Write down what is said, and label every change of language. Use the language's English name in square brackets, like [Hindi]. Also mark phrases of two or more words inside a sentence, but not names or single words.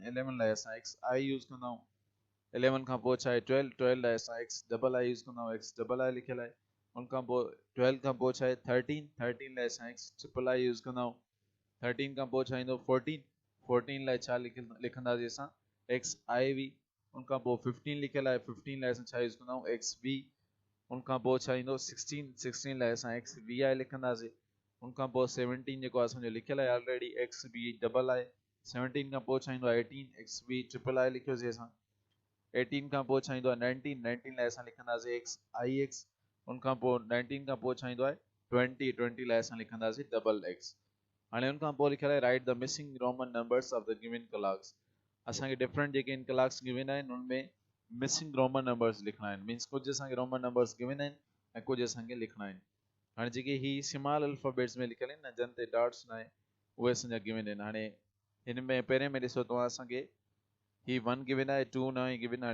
[Sindhi] 11 लाइ असां [English] X I [Sindhi] यूज़ कंदा आहियूं। 11 खां पोइ छा आहे, 12। 12 लाइ असां [English] X double I [Sindhi] यूज़ कंदा आहियूं, [English] X double I [Sindhi] लिखियल आहे। उनखां पोइ 12 खां पोइ छा आहे, 13। 13 लाइ असां [English] X triple I [Sindhi] यूज़ कंदा आहियूं। 13 खां पोइ छा ईंदो, 14। 14 लाइ छा लिखंदासीं असां, [English] X I V. [Sindhi] उनखां पोइ 15 लिखियल आहे। 15 लाइ असां छा यूज़ कंदा आहियूं, [English] X V. [Sindhi] उनखां पोइ छा ईंदो, 16। 16 लाइ असां [English] X V I [Sindhi] लिखंदासीं। उनखां पोइ 17 जेको असांजो लिखियल आहे [English] already, X V double I. [Sindhi] 17 खां पोइ छा ईंदो आहे, 18। [English] X V triple I [Sindhi] लिखियोसीं असां। 18 खां पोइ छा ईंदो आहे, 19। 19 लाइ असां लिखंदासीं [English] X I X. [Sindhi] उनखां पोइ 19 खां पोइ छा ईंदो आहे, 20। 20 लाइ असां लिखंदासीं [English] double X. [Sindhi] हाणे उनखां पोइ लिखियल आहे, [English] Write the missing Roman numbers of the given clocks. [Sindhi] असांखे डिफरेंट जेके इन क्लाक्स गिवन आहिनि उनमें [English] missing Roman numbers [Sindhi] लिखणा आहिनि। मीन्स कुझु असांखे [English] Roman numbers [Sindhi] गिवन आहिनि ऐं कुझु असांखे लिखणा आहिनि। हाणे जेके ही [English] small alphabets [Sindhi] में लिखियल आहिनि न, जन ते डॉट्स न आहे, उहे असांजा गिवन आहिनि। हाणे हिन में पहिरें में ॾिसो तव्हां, असांखे ही 1 गिवन आहे, 2 न आहे गिवन।